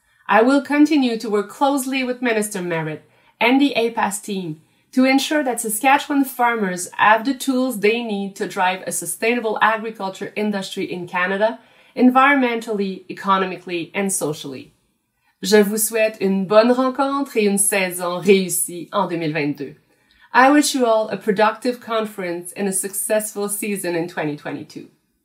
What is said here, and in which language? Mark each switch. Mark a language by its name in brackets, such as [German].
[English] I will continue to work closely with Minister Merritt and the APAS team to ensure that Saskatchewan farmers have the tools they need to drive a sustainable agriculture industry in Canada, environmentally, economically, and socially. [French] Je vous souhaite une bonne rencontre et une saison réussie en 2022. [English] I wish you all a productive conference and a successful season in 2022.